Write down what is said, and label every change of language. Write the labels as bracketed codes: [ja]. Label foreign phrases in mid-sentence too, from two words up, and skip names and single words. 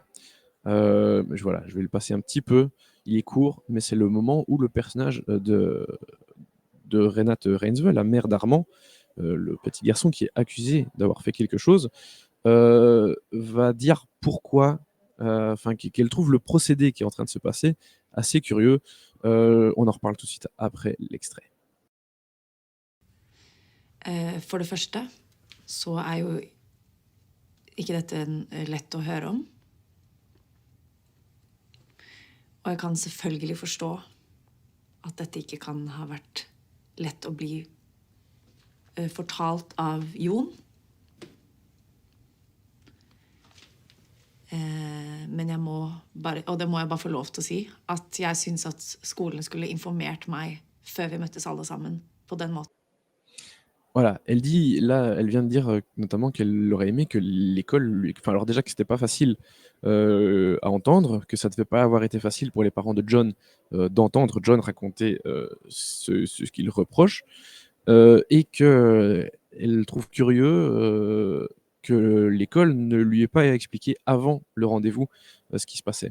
[fr] Voilà, je vais le passer un petit peu. Il est court, mais c'est le moment où le personnage de Renate Reinsve, la mère d'Armand, le petit garçon qui est accusé d'avoir fait quelque chose, va dire pourquoi, qu'elle trouve le procédé qui est en train de se passer assez curieux. On en reparle tout de suite après l'extrait. [no] For det første så er jo ikke dette lett å høre om. Og jeg kan selvfølgelig forstå at dette ikke kan ha vært lett å bli fortalt av Jon. Men jeg må bare, og det må jeg bare få lov til å si, at jeg synes at skolen skulle informert meg før vi møttes alle sammen på den måten. [fr] Voilà, elle dit, là, elle vient de dire notamment qu'elle aurait aimé que l'école, enfin alors déjà que c'était pas facile à entendre, que ça devait pas avoir été facile pour les parents de John d'entendre John raconter ce qu'il reproche, et que elle trouve curieux que l'école ne lui ait pas expliqué avant le rendez-vous ce qui se passait.